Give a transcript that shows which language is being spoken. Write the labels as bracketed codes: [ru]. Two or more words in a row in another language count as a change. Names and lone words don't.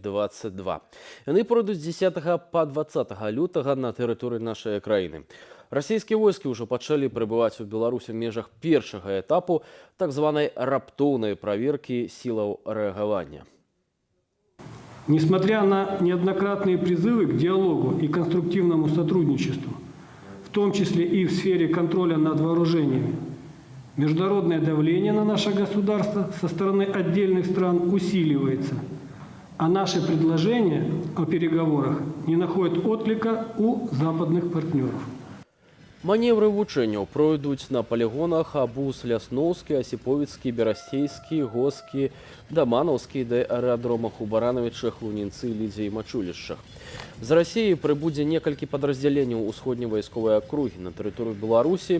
[be] Яны пройдуць з 10 па 20 лютага на тэрыторыі нашай краіны. Расійскія войскі ўжо пачалі прыбываць у Беларусі ў межах першага этапу так званай раптоўнай праверкі сілаў рэагавання. [ru] Несмотря на неоднократные призывы к диалогу и конструктивному сотрудничеству, в том числе и в сфере контроля над вооружениями, международное давление на наше государство со стороны отдельных стран усиливается, а наши предложения о переговорах не находят отклика у западных партнеров. [be] Маневры вучэнняў пройдуць на палігонах Абуз, Лясноўскі, Асіповіцкі, Берасцейскі, Госкі, Даманаўскі, да аэрадромах у Баранавічах, Лунінцы, Лідзе і Мачулішчах. З Расіі прыбудзе некалькі падраздзяленняў усходняй вайсковай акругі на тэрыторыю Беларусі.